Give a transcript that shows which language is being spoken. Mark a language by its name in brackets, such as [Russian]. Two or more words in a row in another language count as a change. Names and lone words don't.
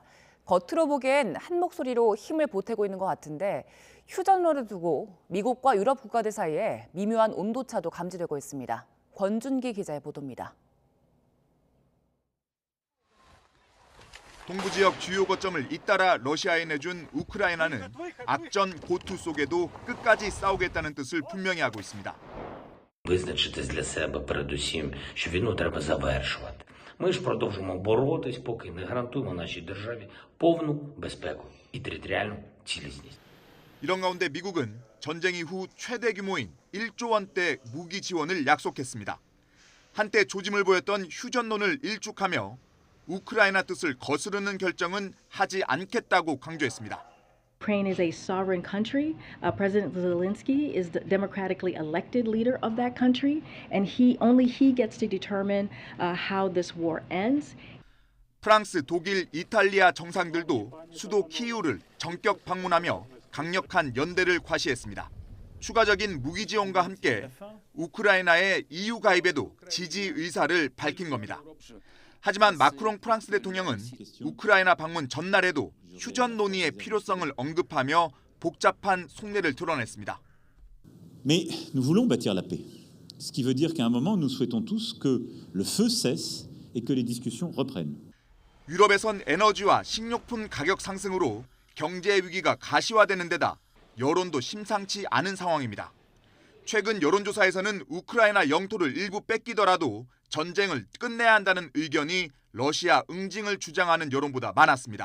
[Korean] 겉으로 보기엔 한 목소리로 힘을 보태고 있는 것 같은데 휴전로를 두고 미국과 유럽 국가들 사이에 미묘한 온도차도 감지되고 있습니다. 권준기 기자의 보도입니다. 동부 지역 주요 거점을 잇따라 러시아에 내준 우크라이나는 악전 고투 속에도 끝까지 싸우겠다는 뜻을 분명히 하고 있습니다. [Ukrainian] Визначитись для себе передусім, що війну треба завершувати. Ми ж продовжимо боротись, поки не гарантуємо нашій державі повну безпеку і територіальну цілісність. [Korean] 이런 가운데 미국은 전쟁 이후 최대 규모인 1조 원대 무기 지원을 약속했습니다. 한때 조짐을 보였던 휴전론을 일축하며 우크라이나 뜻을 거스르는 결정은 하지 않겠다고 강조했습니다. [English] Ukraine is a sovereign country. President Zelensky is the democratically elected leader of that country, and only he gets to determine how this war ends. [Korean] 프랑스, 독일, 이탈리아 정상들도 수도 키이우를 전격 방문하며 강력한 연대를 과시했습니다. 추가적인 무기 지원과 함께 우크라이나의 EU 가입에도 지지 의사를 밝힌 겁니다. 하지만 마크롱 프랑스 대통령은 우크라이나 방문 전날에도 휴전 논의의 필요성을 언급하며 복잡한 속내를 드러냈습니다. [French] Mais nous voulons bâtir la paix. Ce qui veut dire qu'à un moment nous souhaitons tous que le feu cesse et que les discussions reprennent. [Korean] 유럽에선 에너지와 식료품 가격 상승으로 경제 위기가 가시화되는 데다 여론도 심상치 않은 상황입니다. 최근 여론조사에서는 우크라이나 영토를 일부 뺏기더라도 전쟁을 끝내야 한다는 의견이 러시아 응징을 주장하는 여론보다 많았습니다.